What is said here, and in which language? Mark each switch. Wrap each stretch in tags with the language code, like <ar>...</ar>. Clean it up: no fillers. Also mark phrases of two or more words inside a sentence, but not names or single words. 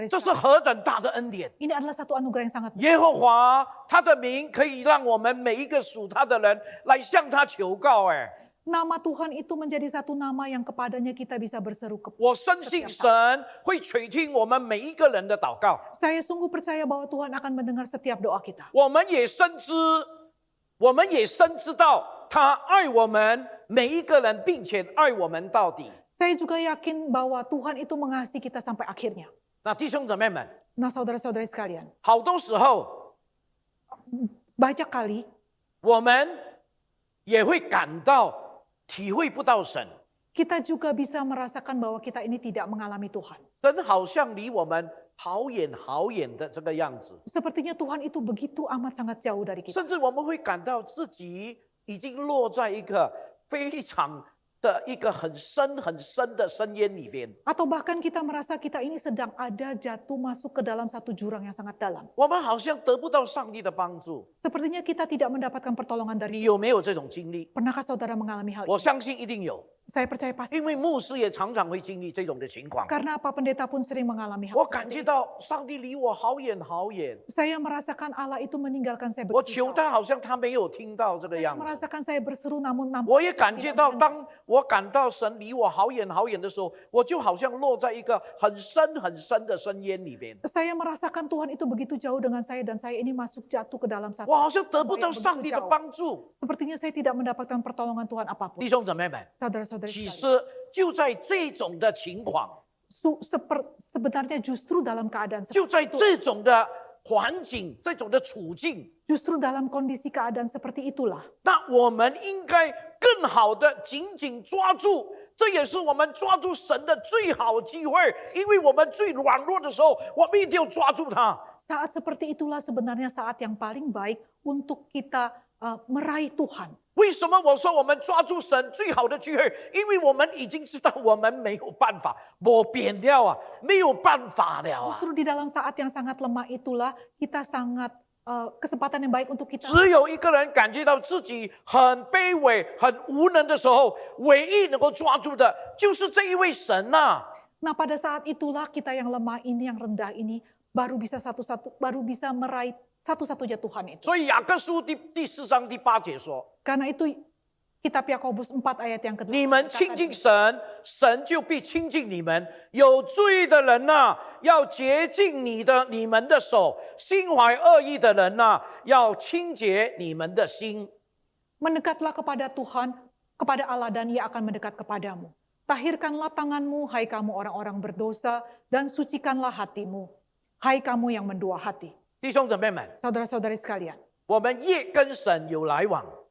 <zh>这是</zh> <id>sekalian,</id> <zh>何等大的恩典！</zh> <id>ini adalah satu anugerah yang sangat besar.</id> <zh>耶和华他的名可以让我们每一个属他的人来向他求告。哎，</zh> <id>Nama Tuhan itu menjadi satu nama yang kepadanya kita bisa berseru.</id> <zh>我深信神会垂听我们每一个人的祷告。</zh> <id>Saya sungguh percaya bahwa Tuhan akan mendengar setiap doa kita.</id> <zh>我们也深知道他爱我们每一个人，并且爱我们到底。</zh> <id>Saya juga yakin bahwa Tuhan itu mengasihi kita sampai akhirnya.</id> <zh>那弟兄姊妹们，</zh> <id>Nah saudara-saudari sekalian,</id> <zh>好多时候</zh> <id>banyak kali</id> <zh>我们也会感到体会不到神，</zh> <id>kita juga bisa merasakan bahwa kita ini tidak mengalami Tuhan.</id> <zh>神好像离我们好远好远的这个样子，</zh> <id>Sepertinya Tuhan itu begitu amat sangat jauh dari kita.</id> <zh>甚至我们会感到自己已经落在一个非常的一个很深很深的深渊里边。</zh> <id>Atau bahkan kita merasa kita ini sedang ada jatuh masuk ke dalam satu jurang yang sangat dalam.</id> <zh>我们好像得不到上帝的帮助，</zh> <id>Sepertinya kita tidak mendapatkan pertolongan dari</id> <zh>你有没有这种经历？</zh> <id>Pernahkah saudara mengalami hal</id> <zh>我</zh> <id>ini?</id> <zh>相信一定有，</zh> <id>Saya percaya pasti.</id> <zh>因为牧师也常常会经历这种的情况。</zh> <id>Karena apa, pendeta pun sering mengalami hal</id> <zh>我感觉</zh> <id>seperti itu.</id> <zh>到上帝离我好远好远，</zh> <id>Saya merasakan Allah itu meninggalkan saya</id> <zh>我</zh> <id>begitu</id> <zh>求</zh> <id>jauh.</id> <zh>他，好像他没有听到这个</zh> <id>Saya</id> <zh>样子。</zh> <id>merasakan saya berseru namun</id> <zh>我也感觉到，当我感到神离我好远好远的时候，我就好像落在一个很深很深的深渊里边，</zh> <id>saya merasakan Tuhan itu begitu jauh dengan saya dan saya ini masuk jatuh ke dalam satu.</id> <zh>我好像得不到上帝的帮助。</zh> <id>Sepertinya saya tidak mendapatkan pertolongan Tuhan apapun.</id> <zh>弟兄姊妹们，</zh> <id>Saudara-saudari</id> <zh>其</zh> <id>sekalian,</id> <zh>实就在这种的情况，</zh> <id>sebenarnya justru dalam keadaan</id> <zh>就</zh> <id>seperti</id> <zh>在</zh> <id>itu,</id> <zh>这种的环境、这种的处境，</zh> <id>justru dalam kondisi keadaan seperti itulah</id> <zh>那我们应该更好的紧紧抓住。这也是我们抓住神的最好机会，因为我们最软弱的时候，我们一定要抓住它。</zh> <id>saat seperti itulah sebenarnya saat yang paling baik untuk kita meraih Tuhan.</id> <zh>为什么我说我们抓住神最好的机会？因为我们已经知道我们没有办法，我扁掉啊，没有办法了啊。</zh> <id>Justru di dalam saat yang sangat lemah itulah kita sangat kesempatan yang baik untuk kita.</id> <zh>只有一个人感觉到自己很卑微、很无能的时候，唯一能够抓住的就是这一位神呐、</zh> <id>Nah pada saat itulah kita yang lemah ini, yang rendah ini baru bisa meraih satu-satunya Tuhan itu.</id> <zh>所以雅各书第4章第8节说：</zh> <id>Karena itu kitab Yakobus 4 ayat yang kedua.</id> <zh>你们亲近神，神就必亲近你们。有罪的人呐、要洁净你们的手；心怀恶意的人呐、要清洁你们的心。</zh> <id>Mendekatlah kepada Tuhan, kepada Allah dan Ia akan mendekat kepadamu. Tahirkanlah tanganmu, hai kamu orang-orang berdosa, dan sucikanlah hatimu, hai kamu yang mendua hati.</id> <zh>弟兄姊妹们，</zh> <id>Saudara-saudari sekalian,</id> <zh>我们越跟神有来往，</zh>